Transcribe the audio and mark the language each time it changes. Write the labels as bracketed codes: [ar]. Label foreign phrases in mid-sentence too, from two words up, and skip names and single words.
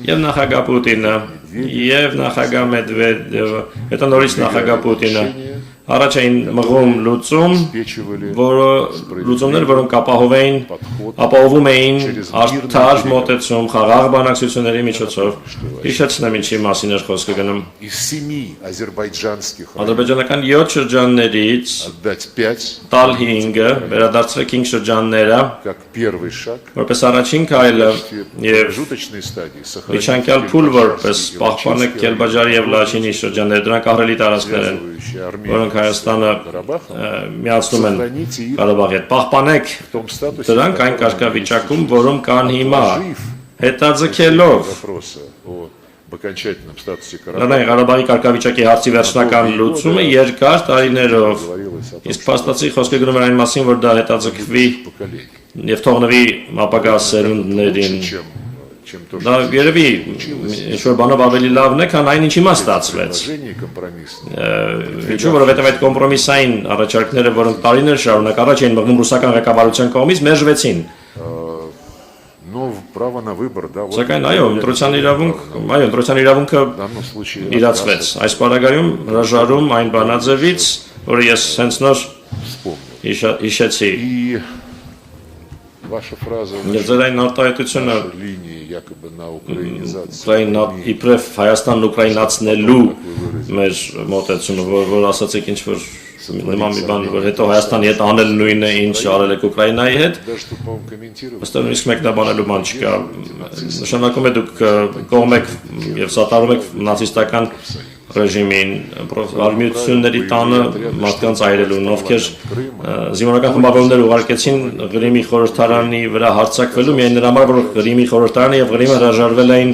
[hy] եւ նախագահ Պուտինը եւ նախագահ Մեդվեդևը, հետո նորից նախագահ Պուտինը առաջ էին մղում լուծում, որը լուծումներ, որոնք ապահովում էին արդար մոտեցում խաղաղ բանակցությունների միջոցով։ Հիշեցնեմ ինչի մասին էր խոսքը գնում։ [ru] из 7 азербайджанских [hy] Ադրբեջանական 7 շրջաններից [ru] отдать 5 [hy] տալ 5-ը վերադարձրեք 5 շրջանները, [ru] как первый шаг [hy] որպես առաջին քայլը [ru] в [hy] եւ [ru] промежуточной стадии сохранить [hy] միջանկյալ փուլ որպես պահպանեք Կելբաջարի եւ Լաչինի շրջանները, дրանք ահռելի տարածքներ են, որոնք Հայաստանը միացնում են Ղարաբաղի հետ։ Պահպանեք դրանք այն կարգավիճակում, որում կան հիմա, հետաձգելով [ru] вопроса о окончательном статусе [hy] Լեռնային Ղարաբաղի կարգավիճակի հարցի վերջնական լուծումը երկար տարիներով, իսկ փաստացի խոսքը գնում էր այն մասին, որ դա հետաձգվի եւ թողնվի ապագա սերունդներին։ [ru] чем то, [hy] Դա երևի ինչ-որ բանով ավելի լավն է, քան այն ինչ հիմա ստացվեց։ [ru] компромисс. [hy] Ինչու որովհետև այդ կոմպրոմիսային առաջարկները, որոնք տարիներ շարունակ առաջ էին մղվում ռուսական ղեկավարության կողմից, մերժվեցին։ [ru] Но право на выбор, да, вот [hy] Սակայն այո, ընտրության իրավունքը [ru] в данном случае [hy] իրացվեց։ Այս պարագայում հրաժարում այն բանաձևից, որը ես հենց նոր [ru] вспомнил. [hy] հիշեցի։ [ru] И ваша фраза [hy] Եվ ձեր այն արտահայտությունը [ru] линии якобы на украинизацию. [hy] Ուկրաինա իբրև Հայաստանն ուկրաինացնելու մեր մոտեցումը, որ ասացիք ինչ որ նման մի բան, որ հետո Հայաստանի հետ անել նույնը, ինչ արել եք Ուկրաինայի հետ, [ru] Даже что, по-моему, комментировать. [hy] ըստ նույնիսկ մեկնաբանելու բան չկա։ Նշանակում է դուք կողմ եք եւ սատարում եք նացիստական ռեժիմին, արմիությունների տանը մարդկանց այրելուն, ովքեր զինվորական խմբավորումներ ուղարկեցին Ղրիմի խորհրդարանի վրա հարձակվելու միայն նրա համար, որ Ղրիմի խորհրդարանը եւ Ղրիմը հրաժարվել էին